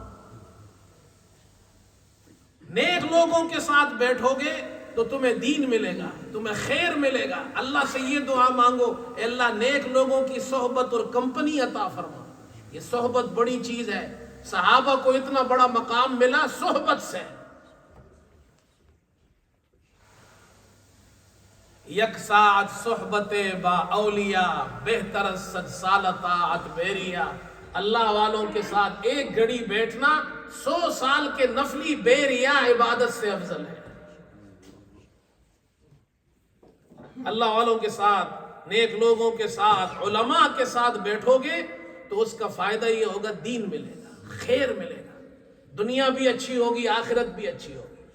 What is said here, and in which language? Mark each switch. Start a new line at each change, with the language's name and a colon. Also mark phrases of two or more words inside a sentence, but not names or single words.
Urdu: نیک لوگوں کے ساتھ بیٹھو گے تو تمہیں دین ملے گا، تمہیں خیر ملے گا۔ اللہ سے یہ دعا مانگو، اے اللہ نیک لوگوں کی صحبت اور کمپنی عطا فرما۔ یہ صحبت بڑی چیز ہے، صحابہ کو اتنا بڑا مقام ملا صحبت سے۔
Persian: یک ساعت صحبت با اولیاء، بہتر صد سال طاعت بیریا۔
Urdu: اللہ والوں کے ساتھ ایک گھڑی بیٹھنا 100 سال کے نفلی بیریا عبادت سے افضل ہے۔ اللہ والوں کے ساتھ، نیک لوگوں کے ساتھ، علماء کے ساتھ بیٹھو گے تو اس کا فائدہ یہ ہوگا دین ملے گا، خیر ملے گا، دنیا بھی اچھی ہوگی، آخرت بھی اچھی ہوگی۔